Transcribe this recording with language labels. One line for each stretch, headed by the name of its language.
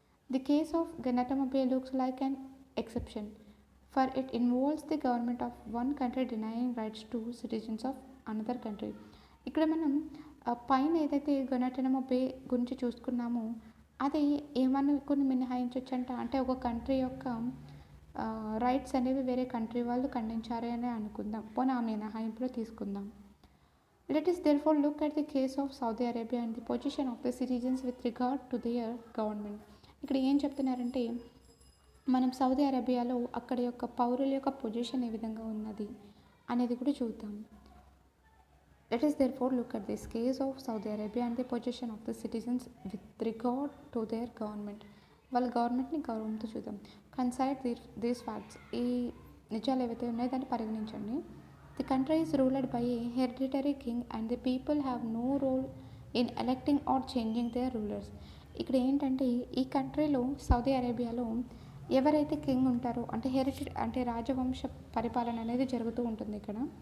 English: The case of Guantanamo Bay looks like an exception for it involves the government of one country denying rights to citizens of another country.
Telugu: ఇక్కడ మనం పైన ఏదైతే గనాటమా బే గురించి చూసుకున్నామో అది ఏమన్నా కొన్ని మినహాయించవచ్చంట. అంటే ఒక కంట్రీ యొక్క రైట్స్ అనేవి వేరే కంట్రీ వాళ్ళు ఖండించారే అని అనుకుందాం, పోనీ ఆ మినహాయింపులో తీసుకుందాం.
English: Let us therefore look at the case of Saudi Arabia and the position of the citizens with regard to their government.
Telugu: ఇక్కడ ఏం చెప్తున్నారంటే మనం సౌదీ అరేబియాలో అక్కడ యొక్క పౌరుల యొక్క పొజిషన్ ఏ విధంగా ఉన్నది అనేది కూడా చూద్దాం.
English: Let us therefore look at this case of Saudi Arabia and the position of the citizens with regard to their government.
Telugu: వాళ్ళ గవర్నమెంట్ని గౌరవంతో చూద్దాం.
English: Consider these facts.
Telugu: ఈ నిజాలు ఏవైతే ఉన్నాయో దాన్ని పరిగణించండి.
English: The country is ruled by a hereditary king and the people have no role in electing or changing their rulers.
Telugu: ఇక్కడ ఏంటంటే ఈ కంట్రీలో సౌదీ అరేబియాలో ఎవరైతే కింగ్ ఉంటారో అంటే రాజవంశ పరిపాలన అనేది జరుగుతూ ఉంటుంది ఇక్కడ.